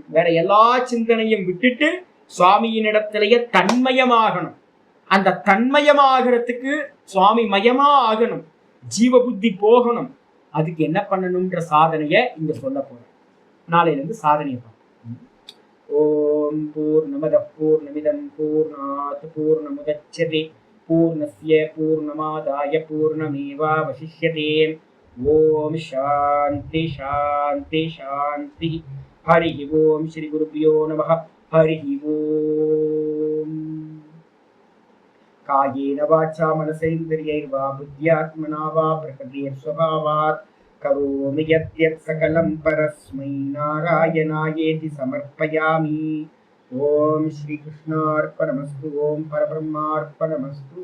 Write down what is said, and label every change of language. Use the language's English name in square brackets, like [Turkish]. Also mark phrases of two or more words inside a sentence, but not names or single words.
[Tamil] வேற எல்லா சிந்தனையும் விட்டுட்டு சுவாமியினிடத்திலேயே தன்மயமாகணும். அந்த தன்மயமாகிறதுக்கு சுவாமி மயமா ஆகணும், ஜீவ புத்தி போகணும். அதுக்கு என்ன பண்ணணும்ன்ற சாதனைய இங்க சொல்ல போறேன். நாளையில இருந்து சாதனையை பார்ப்போம். [Sanskrit] ॐ पूर्णमदः पूर्णमिदम् पूर्णात् पूर्णमुदच्यते पूर्णस्य पूर्णमादाय पूर्णमेवावशिष्यते. ॐ शान्ति शान्ति शान्ति. हरि ॐ श्री गुरुभ्यो नमः. हरि ॐ. कायेन वाचा मनसेन्द्रियैर्वा बुद्ध्यात्मना वा प्रकृतिस्वभावात् करोमि यद्यत् सकलम् परस्मै नारायणायेति समर्पयामि. ॐ श्री कृष्णार्पणमस्तु. ॐ परब्रह्मार्पणमस्तु.